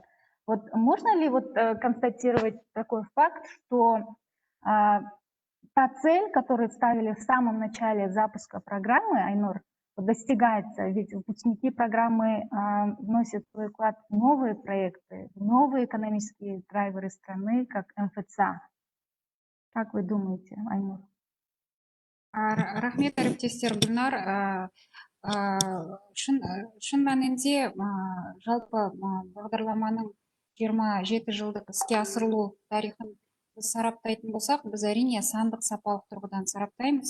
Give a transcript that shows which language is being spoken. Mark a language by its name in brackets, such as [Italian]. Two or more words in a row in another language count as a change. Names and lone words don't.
[Russian] Вот можно ли вот констатировать такой факт, что та цель, которую ставили в самом начале запуска программы, Айнур, достигается. Ведь выпускники программы вносят свой вклад в новые проекты, в новые экономические драйверы страны, как МФЦ. Как вы думаете, Айнур? [Kazakh] Рахмет, әріптестер. Гүлнар, шын мәнінде жалпы бағдарламаның 27 жылдық іске асырылу тарихын біз сараптайтын болсақ, біз әрине сандық сапалық тұрғыдан сараптаймыз.